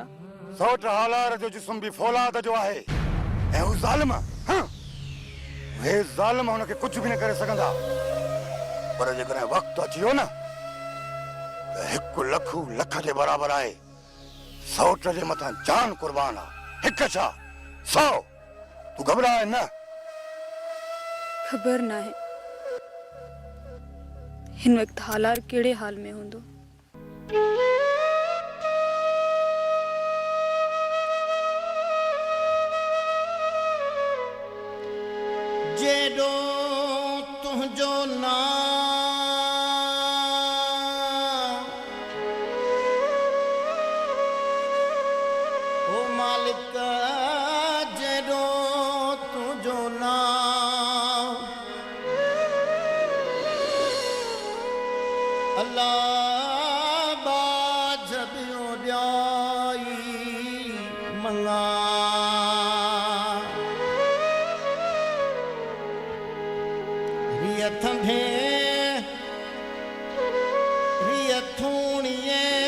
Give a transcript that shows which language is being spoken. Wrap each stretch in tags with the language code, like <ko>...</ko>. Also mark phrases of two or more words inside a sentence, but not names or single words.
<sd>सौट हालार जो जिस्म भी फौलाद जो आहे, ऐं हू ज़ालिम, वे ज़ालिम हुनखे कुछ भी न करे सघंदा। पर जेकॾहिं वक़्तु अची वियो न, त 1 लख लख जे बराबर आहे। सौट जे मथां जान कुर्बान आहे, 1 छा 100। तू घबराए न। खबर ना है हिन वक्त हालार केड़े हाल में हूंदो। जेडो तुझो नाम ओ मालिक, जेडो तुझो नाम अल्लाह बाज बियो ॾियाई मंगा। रियथ में रियथूणिए</sd>